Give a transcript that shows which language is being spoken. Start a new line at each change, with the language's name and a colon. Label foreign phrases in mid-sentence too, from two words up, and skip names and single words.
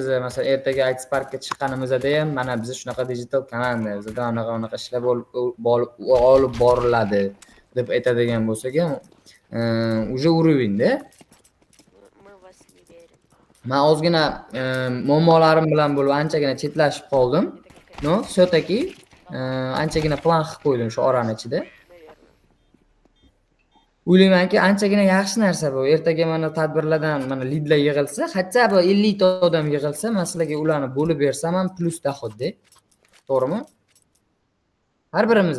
Uzbek: Masalan, ertaga IT Parkka chiqqanimizda ham mana biz shunaqa digital komanda, bizda anaqa ishlar olib boriladi deb aytadigan bo'lsak ham,
Russian: уже уровень-da.
Uzbek: Men ozgina muammolarim bilan bo'lib anchagina chetlashib qoldim. No, все-таки anchagina plan qilib qo'ydim shu orani ichida. O'ylaymanki, anchagina yaxshi narsa bu. Ertaga mana tadbirlardan mana lidlar yig'ilsa, hatto bu 50 ta odam yig'ilsa, men sizlarga ularni bo'lib bersam ham
Russian: плюс доходда.
Uzbek: To'g'rimi? Har birimizga.